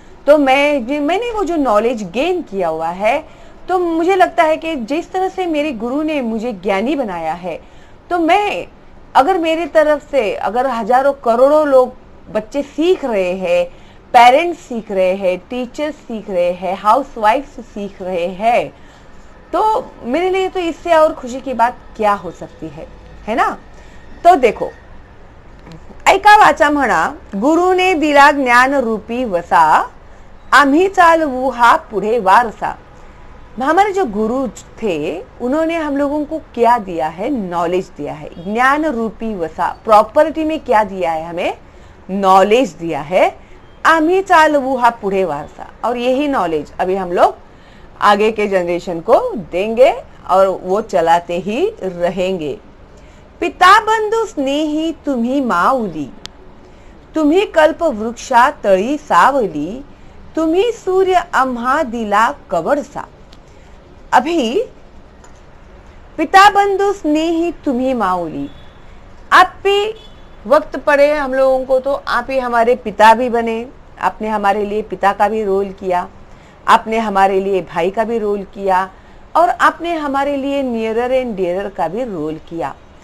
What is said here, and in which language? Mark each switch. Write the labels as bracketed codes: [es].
[hi] तो मैंने वो जो नॉलेज गेन किया हुआ है, तो मुझे लगता है कि जिस तरह से मेरे गुरु ने मुझे ज्ञानी बनाया है, तो मैं अगर मेरी तरफ से अगर हजारों करोड़ों लोग बच्चे सीख रहे हैं, पेरेंट्स सीख रहे हैं, टीचर्स सीख रहे हैं, हाउसवाइफ्स सीख रहे हैं, तो मेरे लिए तो इससे और खुशी की बात क्या हो सकती है ना। तो देखो, [mr] ऐका वाचा म्हणा, गुरुने दिला ज्ञान रूपी वसा, आम्ही चालवू हा पुढे वारसा। [hi] हमारे जो गुरु थे उन्होंने हम लोगों को क्या दिया है? नॉलेज दिया है, [mr] ज्ञान रूपी वसा। [hi] प्रॉपर्टी में क्या दिया है? हमें नॉलेज दिया है। [mr] आम्ही चालवू हा पुढे वारसा, [hi] और यही नॉलेज अभी हम लोग आगे के जनरेशन को देंगे और वो चलाते ही रहेंगे। [mr] पिता बंधू स्नेही तुम्ही माऊली, तुम्ही कल्प वृक्षा तळी सावली, तुम्ही सूर्य आम्हा दिला कवडसा। [hi] अभी [mr] पिता बंधु स्नेही तुम्ही माऊली, [hi] आप भी वक्त पड़े हम लोगों को तो आप ही हमारे पिता भी बने। आपने हमारे लिए पिता का भी रोल किया, आपने हमारे लिए भाई का भी रोल किया, और आपने हमारे लिए नियरर एंड डियरर का भी रोल किया।